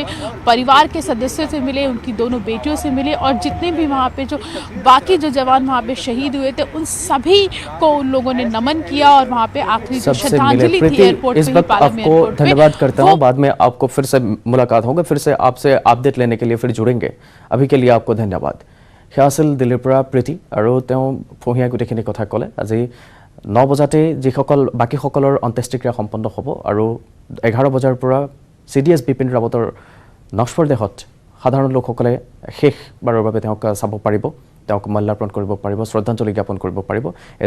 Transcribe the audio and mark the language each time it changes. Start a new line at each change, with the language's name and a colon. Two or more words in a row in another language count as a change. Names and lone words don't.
Hindi: परिवार के सदस्यों से मिले, उनकी दोनों बेटियों से मिले और जितने भी वहां पे जो बाकी जो जवान वहां पे शहीद हुए थे उन सभी को उन लोगों ने नमन किया और वहां पे आखिरी जो सबसे श्रद्धांजलि मिले। थी एयरपोर्ट इस पे ही, वक्त पालम आपको एयरपोर्ट पे, धन्यवाद करता वो हूँ। बाद में आपको फिर से मुलाकात होगा, फिर से आपसे अपडेट लेने के लिए फिर जुड़ेंगे। अभी के लिए आपको धन्यवाद।
Assamese: সেয়া আছিল দিল্লীৰ পৰা প্ৰীতি আৰু তেওঁ ফহিয়াই গোটেইখিনি কথা ক'লে। আজি 9 বজাতে যিসকল বাকীসকলৰ অন্ত্যেষ্টিক্ৰিয়া সম্পন্ন হ'ব আৰু 11 বজাৰ পৰা CDS বিপিন ৰাৱতৰ নশ্বৰ দেহত সাধাৰণ লোকসকলে শেষবাৰৰ বাবে তেওঁক চাব পাৰিব, তেওঁক মাল্যাৰ্পণ কৰিব পাৰিব, শ্ৰদ্ধাঞ্জলি জ্ঞাপন কৰিব পাৰিব।